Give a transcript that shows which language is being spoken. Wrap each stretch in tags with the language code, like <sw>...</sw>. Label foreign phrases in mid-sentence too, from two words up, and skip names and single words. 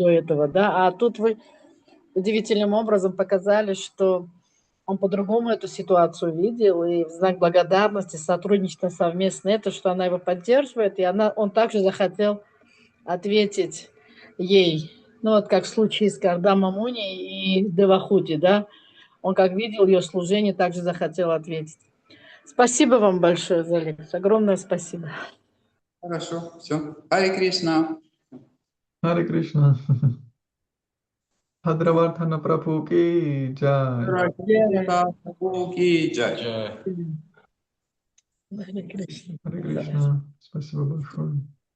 <ru>до этого, да, а тут вы удивительным образом показали, что он по-другому эту ситуацию видел, и в знак благодарности, сотрудничество совместно, это, что она его поддерживает, и он также захотел ответить ей, ну вот как в случае с Кардама Муни и Девахути, да, он как видел ее служение, также захотел ответить. Спасибо вам большое за лекцию, огромное спасибо. Хорошо, все. Хари Кришна. Харе Кришна.</ru> <hi>पद्रवर्धन प्रभु की जय. प्रभु की जय.</hi> <ru>Харе Кришна. Харе Кришна. Спасибо большое.</ru>